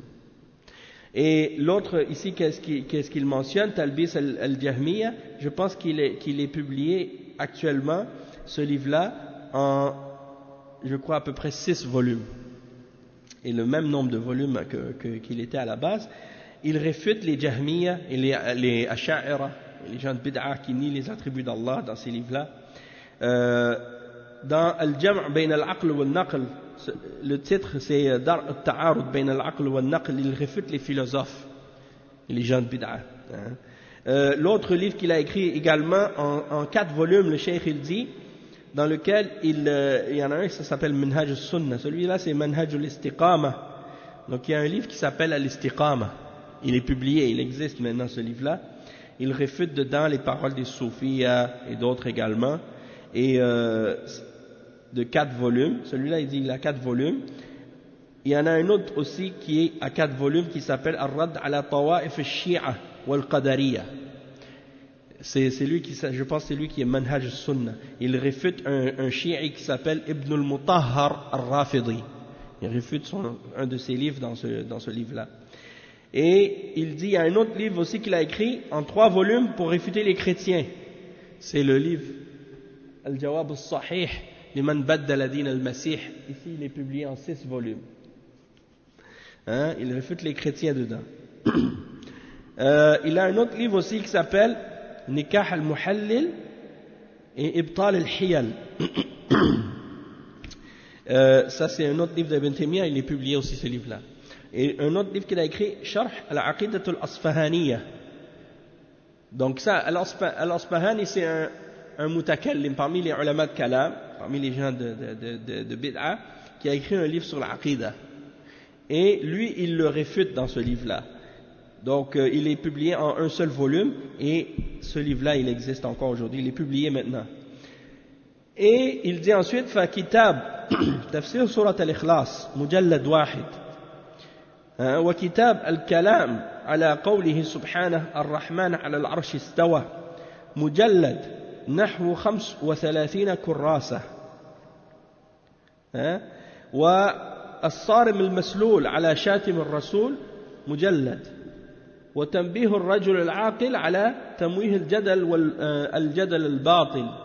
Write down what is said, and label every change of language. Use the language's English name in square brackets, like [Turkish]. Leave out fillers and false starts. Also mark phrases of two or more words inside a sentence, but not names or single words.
[French] Et l'autre, ici, qu'est-ce qu'il mentionne, Talbis al-Jahmiyya, je pense qu'il est publié actuellement, ce livre-là, en, je crois, à peu près 6 volumes. Et le même nombre de volumes qu'il était à la base. Il réfute les Jahmiyya et les Asha'ira, les gens de Bid'a qui nient les attributs d'Allah dans ces livres-là. Dans Al-Jam' Bayn al-Aql wa al-Naql, le titre c'est Dar al-Ta'arud Bayn al-Aql wa al-Naql, il réfute les philosophes et les gens de Bid'a. L'autre livre qu'il a écrit également en 4 volumes, le cheikh il dit, dans lequel il y en a un qui s'appelle Manhaj al-Sunnah, celui-là c'est Manhaj al-Istiqama. Donc il y a un livre qui s'appelle Al-Istiqama, il est publié, il existe maintenant ce livre-là. Il réfute dedans les paroles des soufis et d'autres également, et de 4 volumes. Celui-là il dit il a 4 volumes. Il y en a un autre aussi qui est à 4 volumes qui s'appelle Ar-Radd ala Tawa'if al-Shi'a wal-Qadariyya. C'est lui qui, je pense c'est lui qui est Manhaj al-Sunnah. Il réfute un chi'i qui s'appelle Ibn al-Mutahhar al-Rafidi. Il réfute un de ses livres dans ce livre-là. Et il dit, il y a un autre livre aussi qu'il a écrit en 3 volumes pour réfuter les chrétiens. C'est le livre Al-Jawab al-Sahih liman baddala din al-Masih. Ici, il est publié en 6 volumes. Il réfute les chrétiens dedans. Il a un autre livre aussi qui s'appelle Nikah al-Muhallil et Ibtal al-Hiyal. Ça c'est un autre livre d'Ibn Taymiyyah, il est publié aussi ce livre-là. Et un autre livre qu'il a écrit, Sharh al-Aqidat al-Asfahaniyya. Donc ça, al-Asfahani c'est un mutakallim parmi les ulama de kalam, parmi les gens de bid'a, qui a écrit un livre sur l'aqidah. Et lui, il le réfute dans ce livre-là. Donc il est publié en un seul volume, et ce livre-là, il existe encore aujourd'hui, il est publié maintenant. Et il dit ensuite, [Arabic] فكتاب تفسير سورة الإخلاص، مجلد واحد. وكتاب الكلام على قوله سبحانه الرحمن على العرش استوى مجلد نحو 35 كراسة والصارم المسلول على شاتم الرسول مجلد وتنبيه الرجل العاقل على تمويه الجدل الباطل